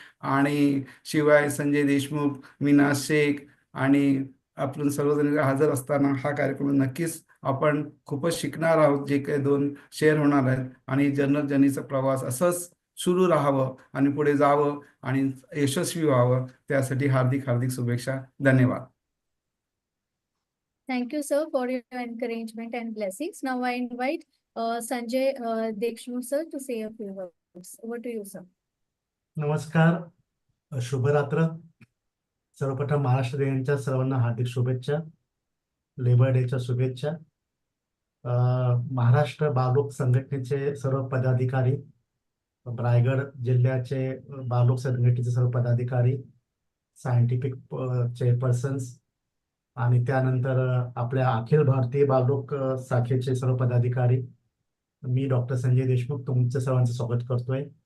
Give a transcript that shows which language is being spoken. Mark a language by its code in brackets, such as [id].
[mr] आणि शिवाय संजय देशमुख, मीना शेख आणि आपण सर्वजण हजर असताना हा कार्यक्रम नक्कीच आपण खूपच शिकणार आहोत, जे काही 2 शेअर होणार आहेत. आणि जर्नल जर्नीचा प्रवास असंच सुरू राहावं आणि पुढे जावं आणि यशस्वी व्हावं, त्यासाठी हार्दिक हार्दिक शुभेच्छा. धन्यवाद. [en] Thank you, sir, for your encouragement and blessings. Now I invite Sanjay Dekshmukh sir to say a few words. Over to you, sir. [mr] नमस्कार, शुभरात्र. सर्वप्रथम महाराष्ट्र दिनाच्या सर्वांना हार्दिक शुभेच्छा, लेबर डेच्या शुभेच्छा. महाराष्ट्र बालरोग संघटनेचे सर्व पदाधिकारी, रायगड जिल्ह्याचे बालरोग संघटनेचे सर्व पदाधिकारी, सायंटिफिक चेअरपर्सन्स आणि त्यानंतर आपल्या अखिल भारतीय बालरोग शाखेचे सर्व पदाधिकारी, मी डॉक्टर संजय देशमुख तुमचं सर्वांचं स्वागत करतोय.